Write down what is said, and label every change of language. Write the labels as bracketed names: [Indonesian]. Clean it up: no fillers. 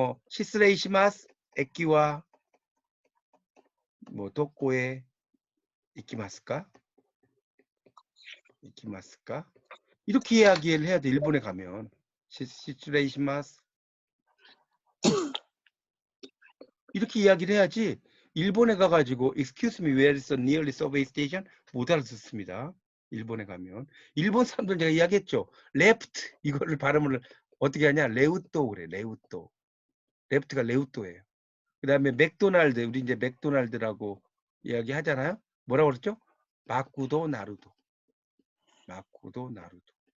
[Japanese] 시스레이시마스, 에키와 뭐 도코에 이키마스까? 이키마스까? [Korean] 이렇게 이야기를 해야 돼. 일본에 가면 시스레이시마스 이렇게 이야기를 해야지. 일본에 가가지고 [English] Excuse me, where is the nearest subway station? [Korean] 못 알아듣습니다. 일본에 가면. 일본 사람들 제가 이야기했죠. left 이거를 발음을 어떻게 하냐? 레우또 그래. 레우또. left가 레우또예요. 그 다음에 맥도날드 우리 이제 맥도날드라고 이야기 하잖아요. 뭐라고 그랬죠? 마쿠도 나루도. 마쿠도 나루도.